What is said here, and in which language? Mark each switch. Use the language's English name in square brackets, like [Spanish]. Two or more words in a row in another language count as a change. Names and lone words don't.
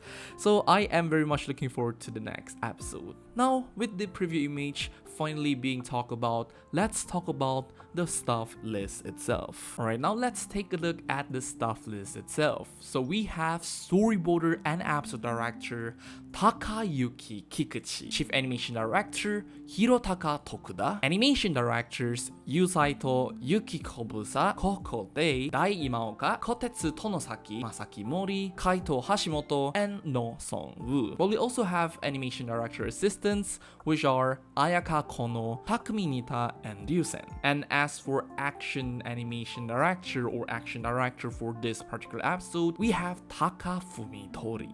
[English] So I am very much looking forward to the next episode. Now, with the preview image finally being talked about, let's talk about the stuff list itself. Alright, now let's take a look at the stuff list itself. So we have storyboarder and episode director Takayuki Kikuchi, chief animation director Hirotaka Tokuda, animation directors Yusaito Yuki Kobusa, Koko Dei, Dai Imaoka, Kotetsu Tonosaki, Masaki Mori, Kaito Hashimoto, and No Song-woo. But we also have animation director assistants, which are Ayaka Kono, Takumi Nita, and Ryusen. And as for action animation director or action director for this particular episode, we have Taka Fumitori.